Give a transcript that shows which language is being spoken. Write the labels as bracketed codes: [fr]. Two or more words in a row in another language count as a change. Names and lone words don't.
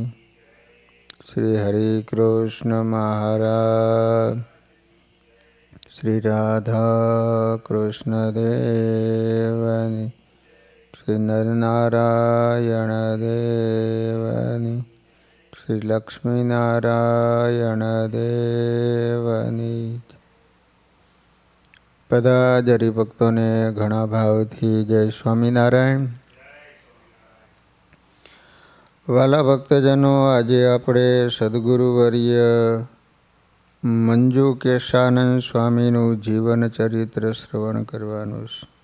[gu] श्री हरि कृष्ण महाराज, श्री राधा कृष्ण देवनी, श्री नरनारायण देवनी, श्री लक्ष्मी नारायण देवनी। બધા જ હરિભક્તોને ઘણા ભાવથી જય સ્વામિનારાયણ। વાલા ભક્તજનો, આજે આપણે સદગુરુવર્ય મંજુ કેશાનંદ સ્વામીનું જીવન ચરિત્ર શ્રવણ કરવાનું છે।